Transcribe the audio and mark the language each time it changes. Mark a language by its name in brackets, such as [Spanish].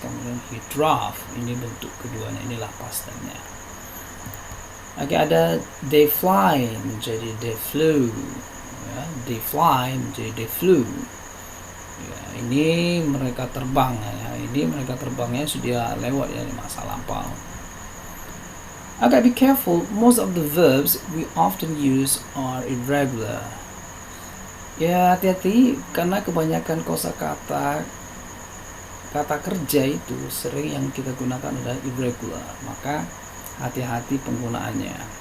[Indonesian] Kemudian [English] he drove, [Indonesian] ini bentuk keduanya, inilah past tense-nya. Oke, ada [English] they fly [Indonesian] menjadi [English] they flew [Indonesian] ya, they fly menjadi they flew ya, ini mereka terbang ya, ini mereka terbangnya sudah lewat ya, di masa lampau. [English] Okay, be careful, most of the verbs we often use are irregular. [Indonesian] Ya hati-hati karena kebanyakan kosakata kata kerja itu sering yang kita gunakan adalah irregular, maka hati-hati penggunaannya.